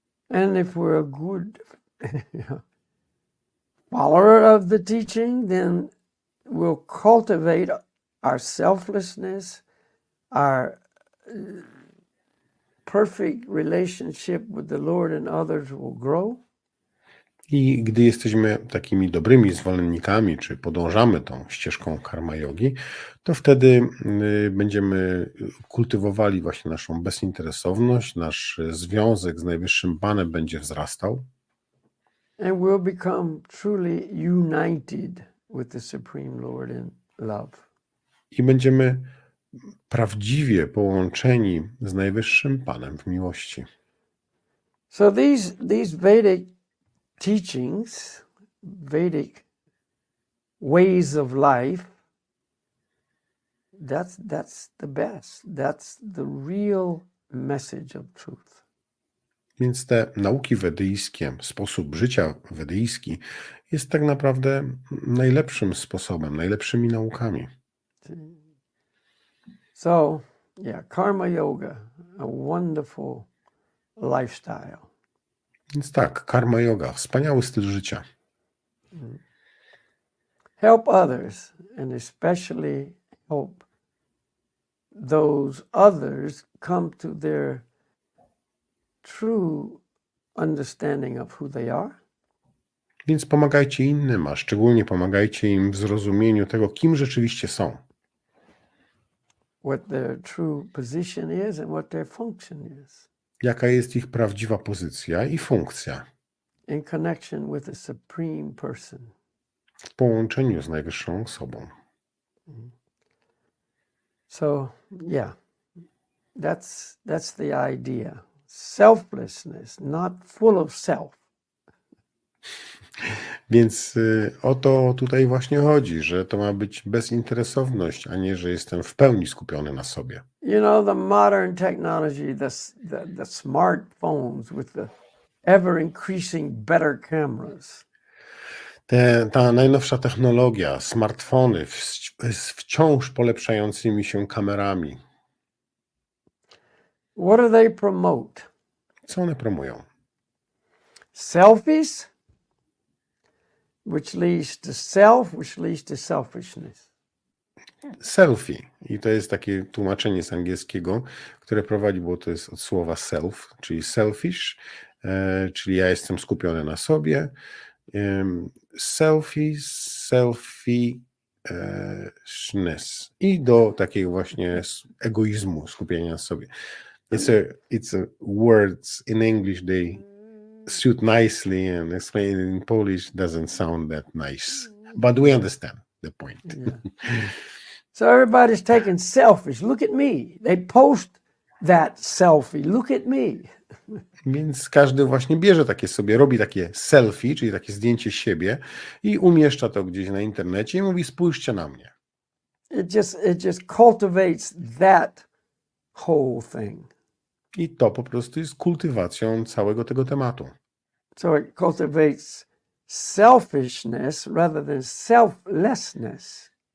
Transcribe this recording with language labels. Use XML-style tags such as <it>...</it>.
<en>And if we're a good follower of the teaching, then we'll cultivate our selflessness, our perfect relationship with the Lord and others will grow.</en> <pl>I gdy jesteśmy takimi dobrymi zwolennikami, czy podążamy tą ścieżką karma jogi, to wtedy będziemy kultywowali właśnie naszą bezinteresowność, nasz związek z Najwyższym Panem będzie wzrastał.</pl> <en>And we'll become truly united with the Supreme Lord in love.</en> <pl>I będziemy prawdziwie połączeni z Najwyższym Panem w miłości.</pl> <en>So these Vedic teachings, Vedic ways of life, that's the best. That's the real message of truth.</en> <pl>Więc te nauki wedyjskie, sposób życia wedyjski jest tak naprawdę najlepszym sposobem, najlepszymi naukami.</pl> <en>So, karma yoga, a wonderful lifestyle.</en> <pl>Więc tak, karma yoga, wspaniały styl życia.</pl> <en>Help others, and especially help those others come to their true understanding of who they are.</en> <pl>Więc pomagajcie innym, a szczególnie pomagajcie im w zrozumieniu tego, kim rzeczywiście są.</pl> <en>what their true position is and what their function is</en> <pl>Jaka jest ich prawdziwa pozycja i funkcja</pl> <en>in connection with the supreme person.</en> <pl>w połączeniu z najwyższą osobą.</pl> <en>So, yeah, that's the idea. Selflessness, not full of self.</en> <pl>Więc o to tutaj właśnie chodzi, że to ma być bezinteresowność, a nie, że jestem w pełni skupiony na sobie.</pl> <en>You know, the modern technology, the smartphones with the ever increasing better cameras.</en> <pl>Ta najnowsza technologia, smartfony z wciąż polepszającymi się kamerami.</pl> <en>What do they promote?</en> <pl>Co one promują?</pl> <en>Selfies, which leads to self, which leads to selfishness.</en> <pl>Selfie. I to jest takie tłumaczenie z angielskiego, które prowadzi, bo to jest od słowa self, czyli selfish, czyli ja jestem skupiony na sobie.</pl> <en>Selfishness.</en> <pl>I do takiego właśnie egoizmu, skupienia na sobie.</pl> <en>It's a words in English they suit nicely and explained in Polish doesn't sound that nice. But we understand the point. Yeah. So everybody's taking selfies. Look at me. They post that selfie. Look at me.</en> <pl>Więc każdy właśnie bierze takie sobie, robi takie selfie, czyli takie zdjęcie siebie i umieszcza to gdzieś na internecie i mówi: spójrzcie na mnie.</pl> <en>It just cultivates that whole thing.</en> <pl>I to po prostu jest kultywacją całego tego tematu.</pl> <en>So it cultivates selfishness rather than selflessness.</en>